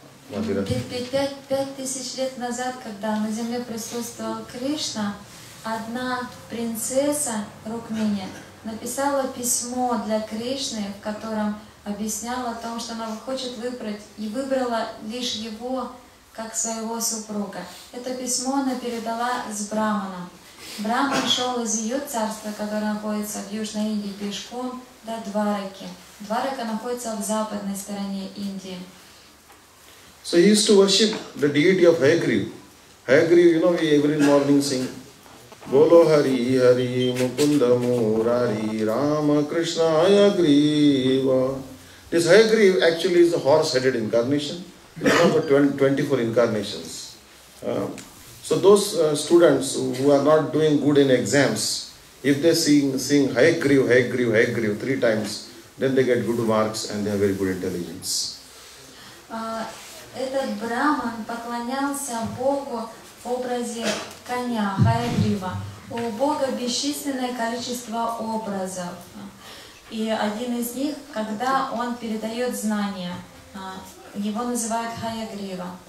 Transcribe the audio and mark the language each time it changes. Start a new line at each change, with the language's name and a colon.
Russian: 5000 лет назад, когда на земле присутствовал Кришна, одна принцесса Рукмини написала письмо для Кришны, в котором объясняла о том, что она хочет выбрать, и выбрала лишь его как своего супруга. Это письмо она передала с Браманом. Браман шел из ее царства, которое находится в Южной Индии, пешком до Двараки. Дварака находится в западной стороне Индии.
English: So he used to worship the deity of Hayagriv. Hayagriv, we every morning sing
Hindi: Bolo Hari Hari Mukunda Murari Rama Krishna Hayagriva.
English: This Hayagriv actually is a horse-headed incarnation. It's one of the 24 incarnations. So those students who are not doing good in exams, if they sing Hayagriv, Hayagriv, Hayagriv 3 times, then they get good marks and they have very good intelligence.
Russian: Этот Браман поклонялся Богу в образе коня, Хайагрива. У Бога бесчисленное количество образов. И один из них, когда он передает знания, его называют Хаягрива.